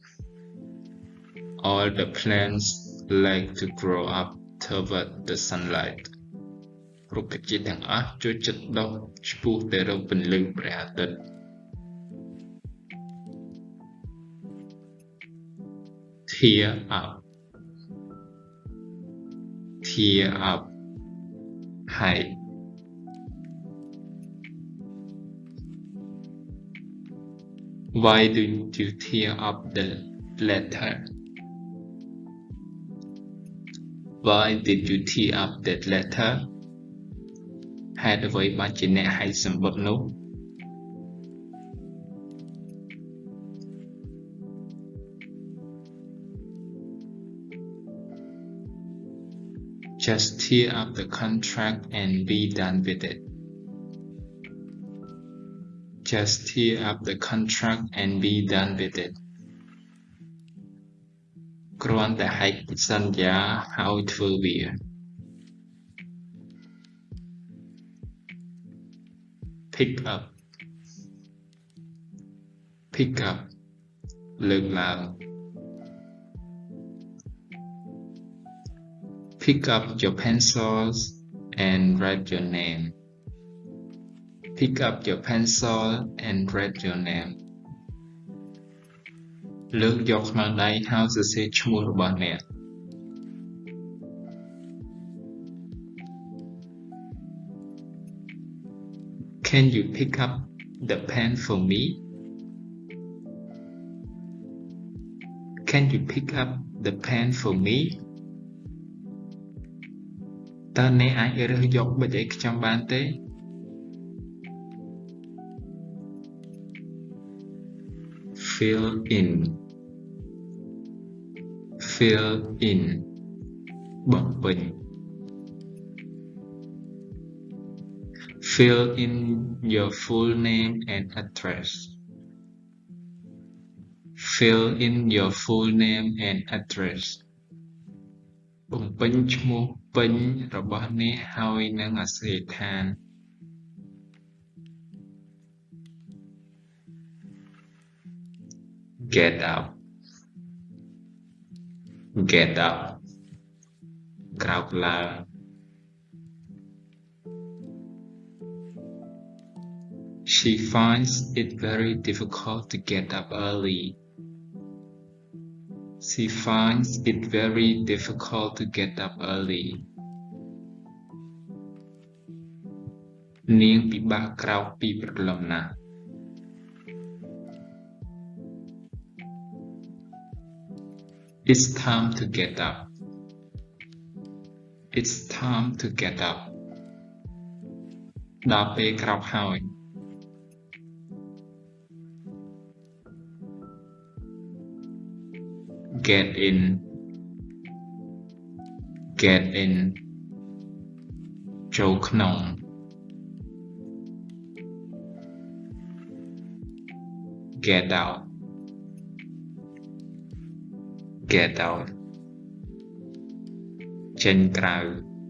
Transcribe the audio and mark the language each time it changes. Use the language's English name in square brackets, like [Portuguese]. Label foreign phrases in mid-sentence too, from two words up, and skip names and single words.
[English] All the plants like to grow up toward the sunlight. [Khmer] រុក្ខជាតិទាំងអស់ចូលចិត្តដុះឆ្ពោះទៅរកពន្លឺព្រះអាទិត្យ [English] Tear up. Tear up. ហើយ Why do you tear up the letter? Why did you tear up that letter? [Khmer] ហេតុអ្វីបានជាអ្នកហែកសំបុត្រនោះ [English] Just tear up the contract and be done with it. Just tear up the contract and be done with it. [Khmer] គ្រាន់តែហែកសន្យាហើយធ្វើវា [English] Pick up. Pick up. លើកឡើង Pick up your pencils and write your name. Pick up your pencil and write your name. [Khmer] លើកយកខ្មៅដៃហើយសរសេរឈ្មោះរបស់អ្នក [English] Can you pick up the pen for me? Can you pick up the pen for me? [Khmer] តើអ្នកអាចរើសយកប៊ិចឲ្យខ្ញុំបានទេ [English] Fill in. Fill in. បំពេញ Fill in your full name and address. Fill in your full name and address. [Khmer] បំពេញឈ្មោះពេញរបស់អ្នកហើយនិងអាសយដ្ឋាន [English] Get up. Get up. ក្រោកឡើង She finds it very difficult to get up early. She finds it very difficult to get up early. [Khmer] នាងពិបាកក្រោកពីព្រលឹមណាស់ [English] It's time to get up. It's time to get up. [Khmer] ដល់ពេលក្រោកហើយ [English] Get in. Get in. [Khmer] ចូលក្នុង [English] get out get out [Khmer] ចេញក្រៅ